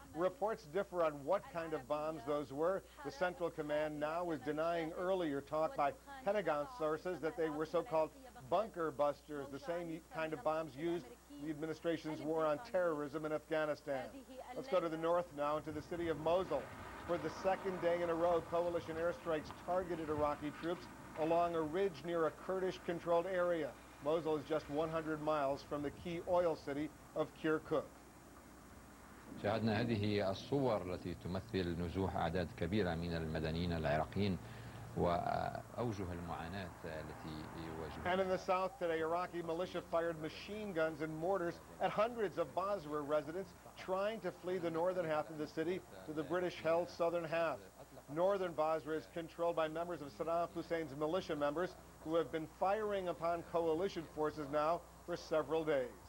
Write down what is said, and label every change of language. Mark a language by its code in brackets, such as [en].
[en] Reports differ on what kind of bombs those were. The Central Command now is denying earlier talk by Pentagon sources that they were so-called bunker busters, the same kind of bombs used in the administration's war on terrorism in Afghanistan. Let's go to the north now, into the city of Mosul. For the second day in a row, coalition airstrikes targeted Iraqi troops along a ridge near a Kurdish-controlled area. Mosul is just 100 miles from the key oil city of Kirkuk. [ar] شاهدنا هذه الصور التي تمثل نزوح أعداد كبيرة من المدنيين العراقيين وأوجه المعاناة التي يواجهون. [en] And in the south today, Iraqi militia fired machine guns and mortars at hundreds of Basra residents trying to flee the northern half of the city to the British-held southern half. Northern Basra is controlled by members of Saddam Hussein's militia members who have been firing upon coalition forces now for several days.